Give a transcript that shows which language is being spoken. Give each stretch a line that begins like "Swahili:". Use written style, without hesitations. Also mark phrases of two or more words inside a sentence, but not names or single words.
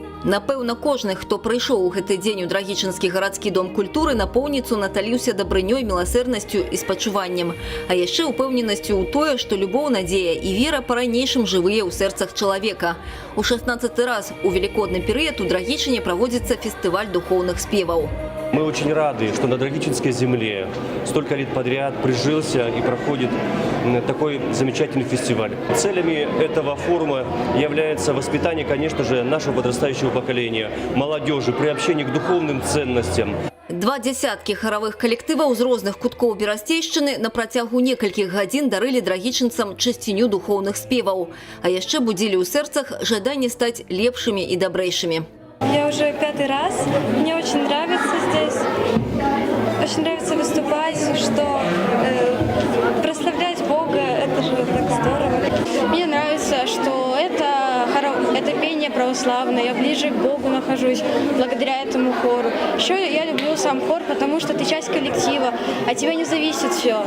Belarusian: Напэўна, кожны, хто прыйшоў у гэты дзень у Драгічынскі гарадскі дом культуры, напоўніцу наталіўся дабрынёй, міласэрнасцю і спачуваннем. А яшчэ упэўненасцю ў тое, што любоў, надзея і вера па-ранейшым жывыя ў сэрцах чалавека. У 16-й раз у велікодны перыяд у Драгічыне праводзіцца фестываль духоўных спеваў.
Russian: Мы очень рады, что на Драгичинской земле столько лет подряд прижился и проходит такой замечательный фестиваль. Целями этого форума является воспитание, конечно же, нашего подрастающего поколения, молодежи, приобщение к духовным ценностям.
Belarusian: 20 харавых калектываў з розных куткоў Берасцейшчыны на працягу некалькіх гадзін дарылі драгічынцам чысціню духоўных спеваў. А яшчэ будзілі ў сэрцах жаданне стаць лепшымі і дабрэйшымі.
Russian: Я уже 5-й раз. Мне очень нравится здесь. Очень нравится выступать, что прославлять Бога, это же так здорово. Мне нравится, что это пение православное. Я ближе к Богу нахожусь благодаря этому хору. Еще я люблю сам хор, потому что ты часть коллектива, от тебя не зависит все.